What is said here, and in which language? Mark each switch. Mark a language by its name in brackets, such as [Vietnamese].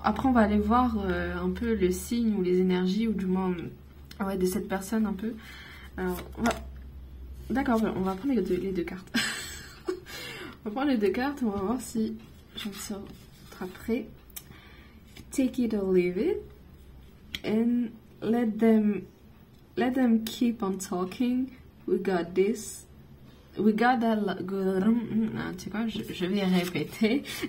[French] Après, on va aller voir un peu le signe ou les énergies, ou du moins... Ouais, de cette personne un peu. Alors, d'accord, on va prendre les deux cartes. On va prendre les deux cartes et on va voir si je me sors prêt. [English] Take it or leave it. And let them keep on talking. We got this. We got that... [French] Tu sais quoi, je vais répéter.